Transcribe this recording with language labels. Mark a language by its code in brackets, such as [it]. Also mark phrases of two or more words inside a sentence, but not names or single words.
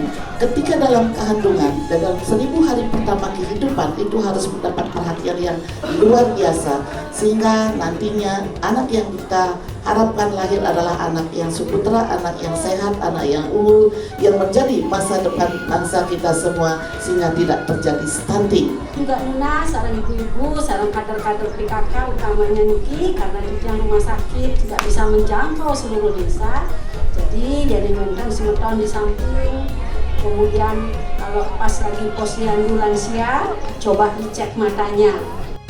[id] Ketika dalam kandungan dan dalam 1000 hari pertama kehidupan itu harus mendapat perhatian yang luar biasa, sehingga nantinya anak yang kita harapkan lahir adalah anak yang suputra, anak yang sehat, anak yang unggul, yang menjadi masa depan bangsa kita semua, sehingga tidak terjadi stunting. Juga lunas, sarang ibu-ibu, sarang kader-kader PKK utamanya niki, karena di rumah sakit tidak bisa menjangkau seluruh desa, jadi [ban] wenten semeton [id] di samping. Kemudian kalau pas lagi posyandu lansia, coba dicek matanya.